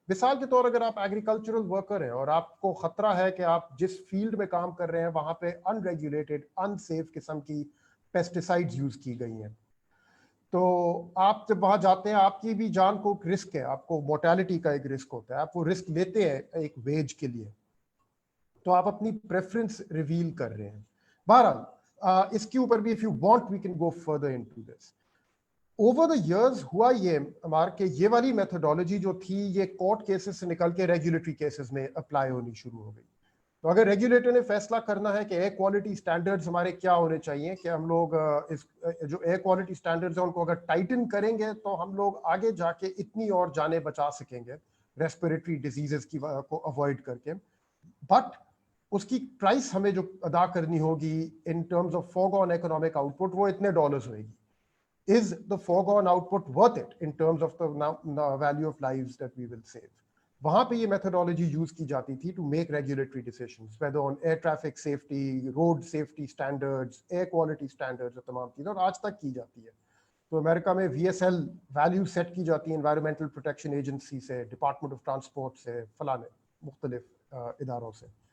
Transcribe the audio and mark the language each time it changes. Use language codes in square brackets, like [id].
[ur] مثال کے طور اگر آپ ایگریکلچرل ورکر ہیں اور آپ کو خطرہ ہے کہ آپ جس فیلڈ میں کام کر رہے ہیں وہاں پہ ان ریگولیٹڈ ان سیف قسم کی پیسٹیسائڈز یوز کی گئی ہیں, تو آپ جب وہاں جاتے ہیں آپ کی بھی جان کو ایک رسک ہے, آپ کو مورٹیلٹی کا ایک رسک ہوتا ہے, آپ وہ رسک لیتے ہیں ایک ویج کے لیے, تو آپ اپنی پریفرنس ریویل کر رہے ہیں. بہرحال اس کے اوپر بھی [en] if you want we can go further into this. [ur] Over the years ہوا یہ ہمارا کہ یہ والی میتھڈالوجی جو تھی یہ کورٹ کیسز سے نکل کے ریگولیٹری کیسز میں اپلائی ہونی شروع ہو گئی. تو اگر ریگولیٹر نے فیصلہ کرنا ہے کہ ایئر کوالٹی اسٹینڈرڈز ہمارے کیا ہونے چاہیے, کہ ہم لوگ اس جو ایئر کوالٹی اسٹینڈرڈز ہیں ان کو اگر ٹائٹن کریں گے تو ہم لوگ آگے جا کے اتنی اور جانیں بچا سکیں گے ریسپیریٹری ڈیزیزز کی کو اوائڈ کر کے, بٹ اس کی پرائس ہمیں جو ادا کرنی ہوگی [en] in terms of فورگون economic out put [ur] وہ اتنے ڈالرز ہوئے گی. [en] Is the foregone output worth it in terms of the value of lives that we will save? [ur] وہاں پہ یہ میتھڈالوجی یوز کی جاتی تھی [en] to make regulatory decisions whether on air traffic safety, road safety standards, air quality standards, [ur] اور تمام چیزیں, اور آج تک کی جاتی ہے. تو امریکہ میں V S L value set کی جاتی ہے انوائرمنٹل پروٹیکشن ایجنسی سے, ڈپارٹمنٹ آف ٹرانسپورٹ سے, فلانے مختلف اداروں سے.